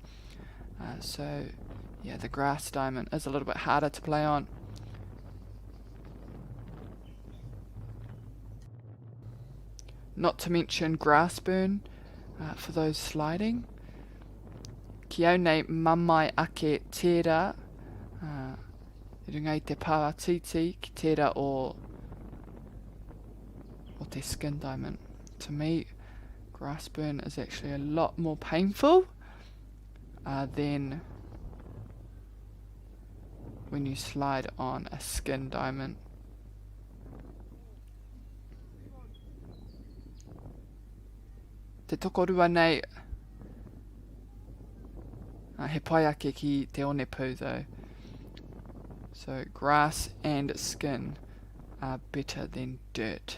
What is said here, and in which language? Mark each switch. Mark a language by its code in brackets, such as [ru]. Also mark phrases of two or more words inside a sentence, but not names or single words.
[en] So yeah, the grass diamond is a little bit harder to play on. Not to mention grass burn for those sliding. [mi] Ki au nei mamai ake tērā, I runga I te pātiti ki tērā o te [en] skin diamond. To me, grass burn is actually a lot more painful than when you slide on a skin diamond. [mi] Te tokorua nei, he pai ake ki te one pū though. [en] So grass and skin are better than dirt.